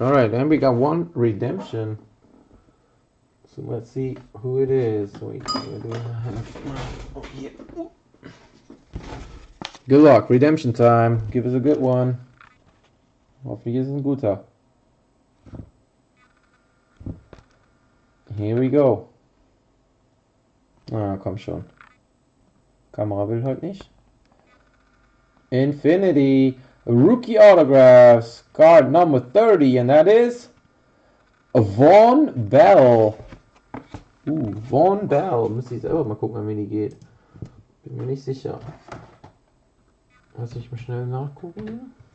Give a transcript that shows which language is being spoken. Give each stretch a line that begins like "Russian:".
English: Alright, and we got one redemption. So let's see who it is. Wait, where do I have? Oh, yeah. Good luck, redemption time. Give us a good one.
German: Hoffentlich ist es ein guter.
English: Here we go.
German: Ah, komm schon. Kamera will heute nicht.
English: Infinity Rookie Autographs. Card number 30, and that is Vaughn Bell. Vaughn Bell.
German: Müsste ich selber mal gucken, wie die geht. Bin mir nicht sicher. Lass ich mal schnell nachgucken.